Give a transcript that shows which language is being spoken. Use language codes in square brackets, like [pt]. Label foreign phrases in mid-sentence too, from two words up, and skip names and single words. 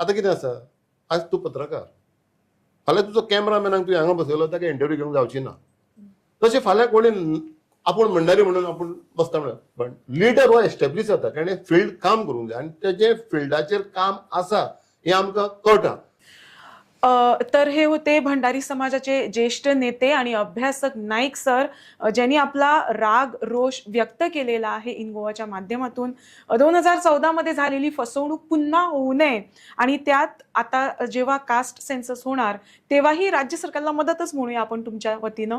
[kok] आतां कितें आसा, आज तूं पत्रकार, फाल्यां तुजो कॅमेरामॅनाक तुवें हांगा बसयलो ताका इंटरव्यू घेवंक जावची ना. तशें फाल्यां कोणी आपूण म्हणणारी म्हणून आपूण बसता म्हणून, पण लिडर हो एस्टॅब्लीश जाता, ताणें फिल्ड काम करूंक जाय आनी तेजें फिल्डाचेर काम आसा हें आमकां कळटा. [mr] तर हे होते भंडारी समाजाचे ज्येष्ठ नेते आणि अभ्यासक नाईक सर, ज्यांनी आपला राग रोष व्यक्त केलेला आहे इन गोवाच्या माध्यमातून. 2014 मध्ये झालेली फसवणूक पुन्हा होऊ नये आणि त्यात आता जेव्हा कास्ट सेन्सस होणार तेव्हाही राज्य सरकारला मदतच म्हणूया आपण तुमच्या वतीनं.